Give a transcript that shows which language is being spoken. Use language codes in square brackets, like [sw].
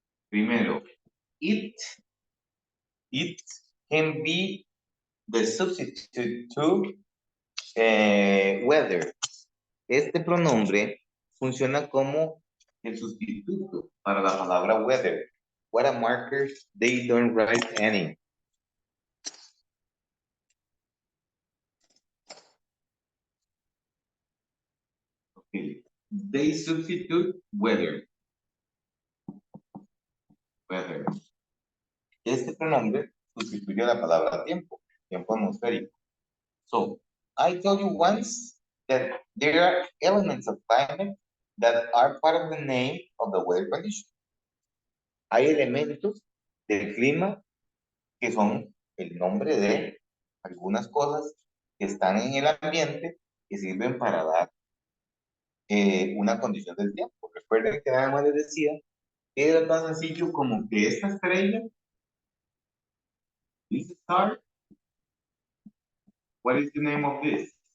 [en] Primero, it can be the substitute to weather. [es] Este pronombre funciona como el sustituto para la palabra weather. [en] What a markers, they don't write any. Okay. They substitute weather. Weather. [es] Este pronombre sustituye la palabra tiempo, tiempo atmosférico. [en] So, I told you once that there are elements of climate that are part of the name of the weather condition. [es] Hay elementos del clima que son el nombre de algunas cosas que están en el ambiente que sirven para dar una condición del tiempo. Recuerden que nada más les decía que era tan sencillo como que esta estrella, [en] this star, what is the name of this?